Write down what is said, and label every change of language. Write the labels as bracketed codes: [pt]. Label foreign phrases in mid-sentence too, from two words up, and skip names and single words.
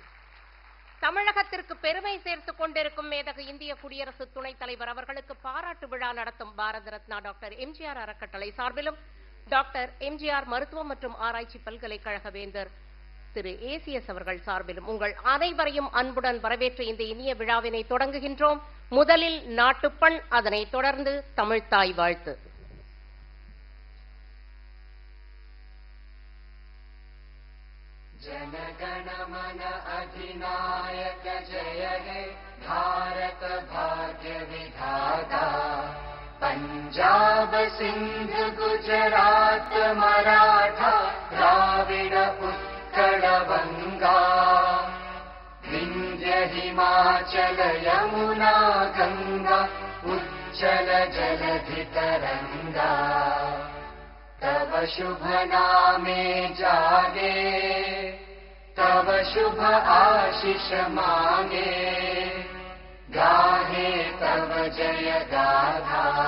[ta] தமிழகத்திற்கு பெருமை சேர்த்துக் கொண்டிருக்கும் மேதகு இந்திய குடியரசு துணைத் தலைவர் அவர்களுக்கு பாராட்டு விழா நடத்தும் பாரத ரத்னா டாக்டர் எம்ஜிஆர் அறக்கட்டளை சார்பிலும் டாக்டர் எம்ஜிஆர் மருத்துவம் மற்றும் ஆராய்ச்சி பல்கலைக்கழக வேந்தர் திரு ஏசிஎஸ் அவர்கள் சார்பிலும் உங்கள் அனைவரையும் அன்புடன் வரவேற்று இந்த இனிய விழாவினை தொடங்குகின்றோம். முதலில் நாட்டுப்பண், அதனைத் தொடர்ந்து தமிழ்த்தாய் வாழ்த்து. [bn] জনগণমন অধিনায়ক জয় হে ভারত ভাগ্য বিধাতা, পঞ্জাব সিন্ধ গুজরাট মরাঠা দ্রাবিড় উৎকল বঙ্গা, বিন্ধ্য হিমাচল যমুনা গঙ্গা উজ্জল জলধি তরঙ্গা, তব শুভ নামে জাগে, তব শুভ আশীষ মাঙ্গে, গাহে তব জয় গাথা।